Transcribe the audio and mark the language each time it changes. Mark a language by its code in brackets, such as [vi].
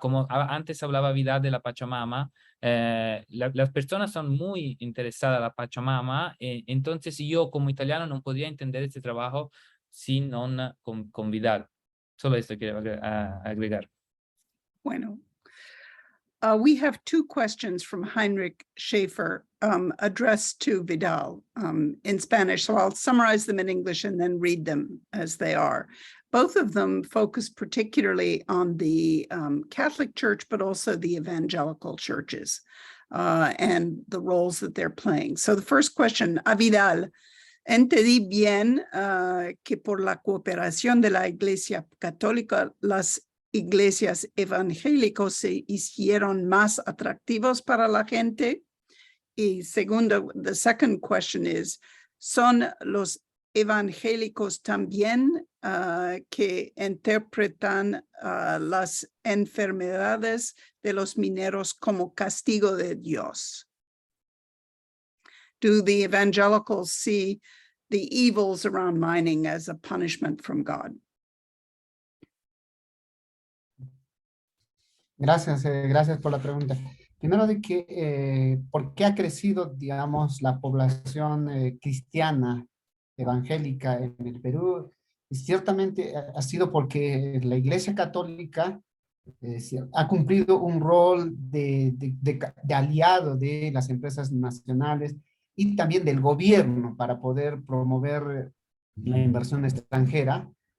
[es] Como antes hablaba Vidal de la Pachamama, las personas son muy interesadas en la Pachamama, entonces yo como italiano no podría entender este trabajo si no con Vidal. Solo esto quiero agregar. Bueno. [en] We have two questions from Heinrich Schaefer addressed to Vidal in Spanish, so I'll summarize them in English and then read them as they are. Both of them focus particularly on the Catholic Church, but also the evangelical churches and the roles that they're playing. So the first question, [es] a Vidal, entendí bien que por la cooperación de la Iglesia Católica, las iglesias evangélicos se hicieron más atractivos para la gente. Y segundo, [en] the second question is, [es] son los evangélicos también que interpretan las enfermedades de los mineros como castigo de Dios. [en] Do the evangelicals see the evils around mining as a punishment from God? [es] Gracias, gracias por la pregunta. Primero de que, ¿por qué ha crecido, digamos, la población cristiana evangélica en el Perú? Y ciertamente ha sido porque la Iglesia Católica ha cumplido un rol de aliado de las empresas nacionales y también del gobierno para poder promover la inversión extranjera.